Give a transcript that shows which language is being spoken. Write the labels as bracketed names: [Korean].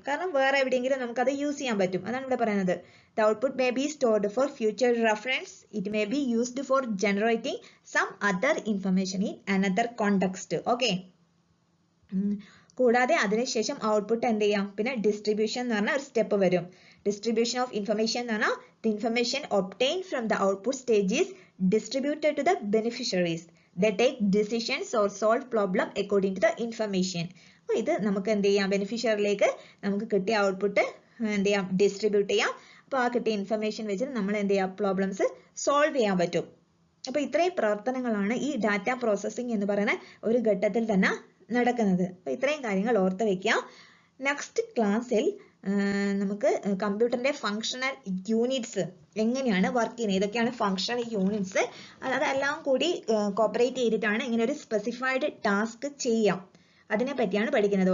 [Malayalam] കാരണം വേറെ എവിടെയെങ്കിലും നമുക്കത് യൂസ് ചെയ്യാൻ പറ്റും. അതാണ് ഇവിടെ പറയുന്നത്. [English] The output may be stored for future reference. It may be used for generating some other information in another context. Okay. [Malayalam] കൂടാതെ അതിനുശേഷം ഔട്ട്പുട്ട് എന്ത് ചെയ്യാം, പിന്നെ ഡിസ്ട്രിബ്യൂഷൻ എന്ന് പറഞ്ഞ ഒരു സ്റ്റെപ്പ് വരും. [English] distribution of information [Malayalam] എന്ന് പറഞ്ഞാൽ [English] the information obtained from the output stage is distributed to the beneficiaries. They take decisions or solve problem according to the information. [Malayalam] അപ്പോൾ ഇത് നമുക്ക് എന്ത് ചെയ്യാം, ബെനിഫിഷ്യറിലേക്ക് നമുക്ക് കിട്ടിയ ഔട്ട്പുട്ട് എന്ത് ചെയ്യാം, ഡിസ്ട്രിബ്യൂട്ട് ചെയ്യാം. അപ്പോൾ ആ കിട്ടിയ ഇൻഫർമേഷൻ വെച്ചിട്ട് നമ്മൾ എന്ത് ചെയ്യാം, പ്രോബ്ലംസ് സോൾവ് ചെയ്യാൻ പറ്റും. അപ്പോൾ ഇത്രയും പ്രവർത്തനങ്ങളാണ് ഈ ഡാറ്റ പ്രോസസ്സിംഗ് എന്ന് പറയുന്ന ഒരു ഘട്ടത്തിൽ തന്നെ നടക്കുന്നത്. അപ്പോൾ ഇത്രയും കാര്യങ്ങൾ ഓർത്ത് വെക്കുക. നെക്സ്റ്റ് ക്ലാസ്സിൽ നമുക്ക് കമ്പ്യൂട്ടറിന്റെ ഫങ്ഷണൽ യൂണിറ്റ്സ് എങ്ങനെയാണ് വർക്ക് ചെയ്യുന്നത്, ഏതൊക്കെയാണ് ഫങ്ഷണൽ യൂണിറ്റ്സ്, അതെല്ലാം കൂടി കോപ്പറേറ്റ് ചെയ്തിട്ടാണ് ഇങ്ങനെ ഒരു സ്പെസിഫൈഡ് ടാസ്ക് ചെയ്യാം, അതിനെ പറ്റിയാണ് പഠിക്കുന്നത്.